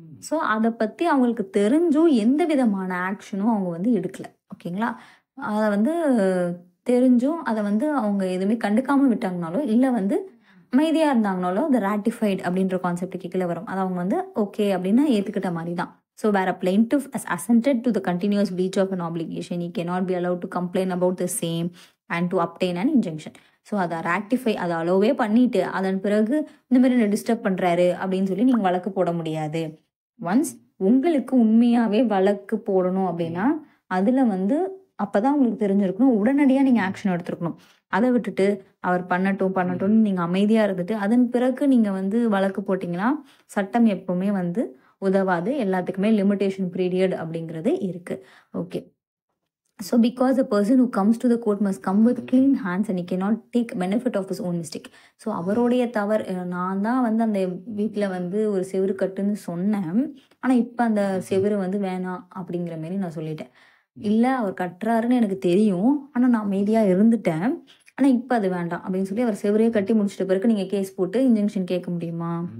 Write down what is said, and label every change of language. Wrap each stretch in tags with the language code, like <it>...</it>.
<ta>So அதை பத்தி அவங்களுக்கு தெரிஞ்சும் எந்த விதமான ஆக்ஷனும் அவங்க வந்து எடுக்கல, ஓகேங்களா? அதை வந்து தெரிஞ்சும் அதை வந்து அவங்க எதுவுமே கண்டுக்காம விட்டாங்கனாலோ இல்லை வந்து அமைதியா இருந்தாங்கனாலோ அது ராட்டிஃபைட் அப்படின்ற கான்செப்டுக்கு கீழே வரும். அது அவங்க வந்து ஓகே அப்படின்னு ஏத்துக்கிட்ட மாதிரி தான்.</ta> <en>So where a plaintiff has assented to the continuous breach of an obligation, he cannot be allowed to complain about the same and to obtain an injunction.</en> <ta>So அதை ராட்டிஃபை, அதை அலோவே பண்ணிட்டு அதன் பிறகு இந்த மாதிரி என்ன டிஸ்டர்ப் பண்றாரு அப்படின்னு சொல்லி நீங்க வழக்கு போட முடியாது. ஒன்ஸ் உங்களுக்கு உண்மையாவே வழக்கு போடணும் அப்படின்னா அதுல வந்து அப்பதான் உங்களுக்கு தெரிஞ்சிருக்கணும், உடனடியா நீங்க ஆக்ஷன் எடுத்திருக்கணும். அதை விட்டுட்டு அவர் பண்ணட்டும்னு நீங்க அமைதியா இருந்துட்டு அதன் பிறகு நீங்க வந்து வழக்கு போட்டீங்கன்னா சட்டம் எப்பவுமே வந்து உதவாது. எல்லாத்துக்குமே லிமிடேஷன் பீரியட் அப்படிங்கிறது இருக்கு. Okay,</ta> <en>So because the person who comes to the court must come with clean hands and he cannot take benefit of his own mistake.</en> <ta>So அவருடைய தவறு, நான் தான் வந்து அந்த வீட்டில் வந்து ஒரு செவுரு கட்டுன்னு சொன்னேன், ஆனால் இப்போ அந்த செவுரு வந்து வேணாம் அப்படிங்கிற மாரி நான் சொல்லிட்டேன். இல்லை அவர் கட்டுறாருன்னு எனக்கு தெரியும், ஆனால் நான் அமைதியாக இருந்துட்டேன், ஆனால் இப்போ அது வேண்டாம் அப்படின்னு சொல்லி அவர் செவரையே கட்டி முடிச்சிட்ட பிறகு நீங்கள் கேஸ் போட்டு இன்ஜெக்ஷன் கேட்க முடியுமா?</ta>